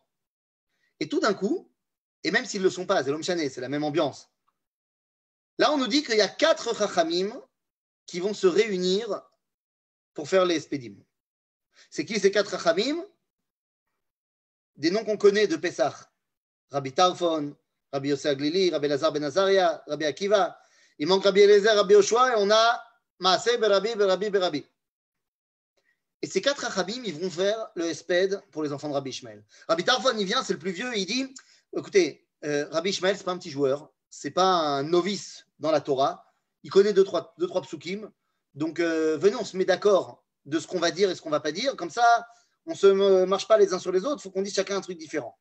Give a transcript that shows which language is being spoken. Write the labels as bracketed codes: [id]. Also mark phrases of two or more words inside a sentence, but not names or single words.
[fr] Et tout d'un coup, et même s'ils ne le sont pas, c'est l'homme chané, c'est la même ambiance. Là, on nous dit qu'il y a 4 chachamim qui vont se réunir pour faire les espédim. C'est qui ces 4 chachamim? Des noms qu'on connaît de Pessah. Rabbi Tarfon, Rabbi Yosef Aglili, Rabbi Lazar ben Azaria, Rabbi Akiva. Il manque Rabbi Eliezer, Rabbi Yoshua, et on a [he] מעשה, ברבי, ברבי, ברבי. [fr] Et ces 4 chachamim, ils vont faire le espède pour les enfants de Rabbi Ishmael. Rabbi Tarfon, il vient, c'est le plus vieux, et il dit, écoutez, Rabbi Ishmael, ce n'est pas un petit joueur, ce n'est pas un novice dans la Torah, il connaît 2-3 psukim, donc venez, on se met d'accord de ce qu'on va dire et ce qu'on ne va pas dire, comme ça, on ne se marche pas les uns sur les autres, il faut qu'on dise chacun un truc différent.